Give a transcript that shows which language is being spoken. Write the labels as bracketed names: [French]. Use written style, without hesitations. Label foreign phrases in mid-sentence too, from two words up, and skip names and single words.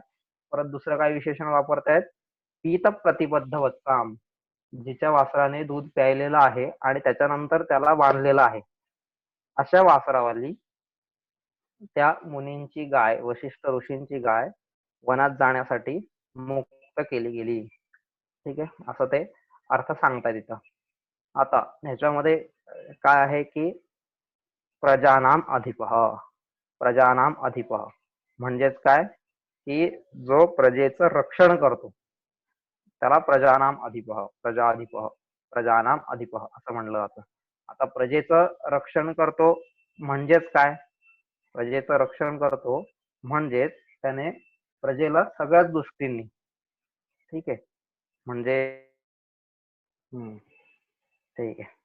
[Marathi] परत दुसरं काय विशेषण वापरतायत? [Sanskrit] पीत प्रतिबद्ध वत्साम, [Marathi] जिच्या वासराने दूध प्यायलेलं आहे आणि त्याच्यानंतर त्याला बांधलेलं आहे अशा वासरावाली त्या मुनींची गाय, वशिष्ठ ऋषींची गाय वनात जाण्यासाठी मुक्त केली गेली. ठीक आहे, असं ते अर्थ सांगतायत तिथं. आता ह्याच्यामध्ये काय आहे की [Sanskrit] प्रजानाम अधिपः, प्रजानाम अधिपः [Marathi] म्हणजेच काय की जो प्रजेचं रक्षण करतो त्याला [Sanskrit] प्रजानाम अधिपः, [Marathi] प्रजाधिपः, प्रजानाम अधिपः असं म्हणलं जातं. आता प्रजेचं रक्षण करतो म्हणजेच काय? प्रजेचं रक्षण करतो म्हणजेच त्याने प्रजेला सगळ्याच दृष्टींनी, ठीक आहे, म्हणजे ठीक आहे.